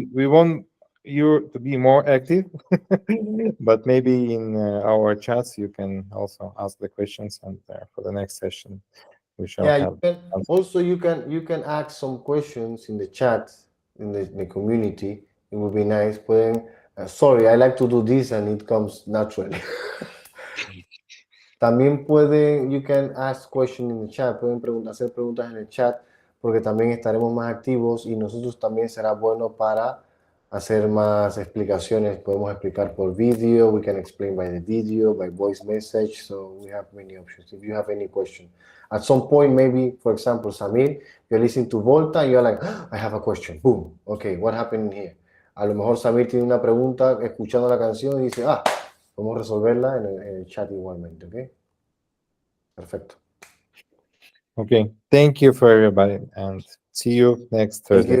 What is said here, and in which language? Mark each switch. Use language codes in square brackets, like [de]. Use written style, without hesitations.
[en] We want you to be more active, but maybe in our chats you can also ask the questions, and for the next session we shall have. You can ask some questions in the chat in the community. It would be nice. Sorry, I like to do this and it comes naturally. [es] También [en] you can ask questions in the chat. [es] Pueden hacer preguntas en el chat, porque también estaremos más activos y nosotros también será bueno para hacer más explicaciones. Podemos explicar por video, [en] we can explain by the video, by voice message, so we have many options. If you have any question. At some point, maybe, for example, Samir, you're listening to Volta and you're like, I have a question. Boom. Okay, what happened here? [es] A lo mejor Samir tiene una pregunta escuchando la canción y dice, podemos resolverla en el chat igualmente, ¿ok? Perfecto. [en] Okay, thank you for everybody and see you next Thursday.